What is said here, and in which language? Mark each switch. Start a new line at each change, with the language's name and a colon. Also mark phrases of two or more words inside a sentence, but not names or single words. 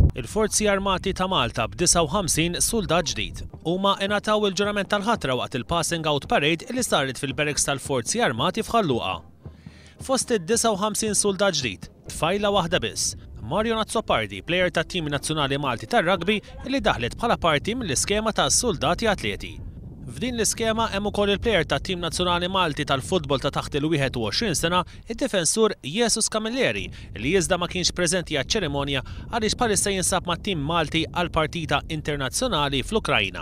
Maltese: Il-Forzi Armati ta' Malta b'59 suldat ġdid. Huma ingħataw il-ġurament tal-ħatra waqt il-
English: Passing out parade
Maltese: li saret fil-Barracks tal-Forzi Armati f'Luqa. Fost id-59 suldat ġdid, tfajla wahda biss. Marionazzopardi, plejer tat-tim nazzjonali Malti tar-rugby li daħlet bħala parti mill-iskema tas-suldati atleti. F'din l-iskema hemm ukoll il-plejer tat-tim nazzjonali Malti tal-futbol ta' taħt il-21 sena, id-difensur Jesus Camilleri, li iżda ma kienx preżenti għaċ-ċerimonja għaliex bħalissa jinsab mat-tim Malti għal partita internazzjonali fl-Ukrajna.